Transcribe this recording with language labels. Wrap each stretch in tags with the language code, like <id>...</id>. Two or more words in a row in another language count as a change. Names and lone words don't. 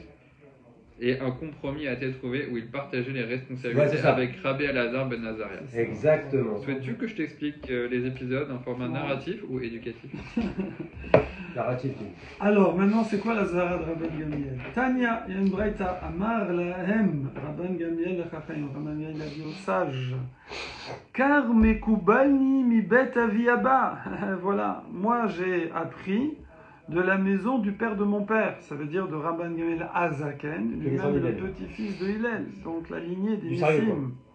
<fr>Et un compromis a été trouvé où il partageait les Ouais, responsabilités c'est ça. avec Rabbi Elazar ben Azaria. Exactement. Souhaites-tu que je t'explique les épisodes en format Ouais. narratif ou éducatif? Narratif. Alors, maintenant, c'est quoi la Zahara de Rabban Gamliel? Tania, il y a une braïta.</fr> <he>אמר להם, רבן גמליאל לחכמים.</he> <fr>Rabban Gamliel a dit aux sages.</fr> <he>כך מקובלני מבית אבי אבא.</he> <fr>Voilà, moi j'ai appris de la maison du père de mon père. Ça veut dire de Rabban Gamliel Azaken, Qui est lui-même le Hillel. petit-fils de Hillel. Donc la lignée des Du sérieux, Nissim.</fr>